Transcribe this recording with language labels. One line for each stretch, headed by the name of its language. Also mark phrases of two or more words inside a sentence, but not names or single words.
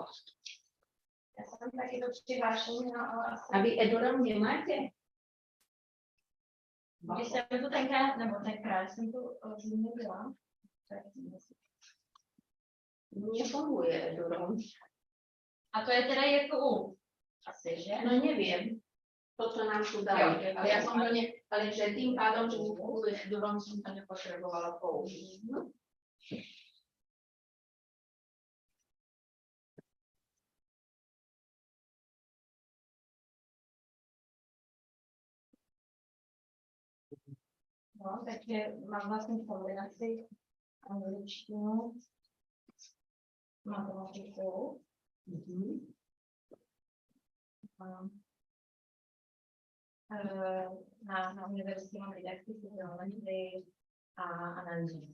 Czech: já jsem taky to přihlášení, no, ale asi... A vy Edurom nemáte? Když jsem tu tenkrát jsem tu nebyla. Mně funguje Edurom. A to je teda jako asi, že?
Slovak: No neviem. To, čo nám tu dali.
Czech: Jo,
Slovak: Ale ja som to ne... Ale že tým pádom, že mi funguje Edurom, som to nepotrebovala použiť. No. No,
Czech: takže mám vlastně kombinaci angličtinu, matematiku, na univerzitě mám didaktiku, geometrii a analýzu.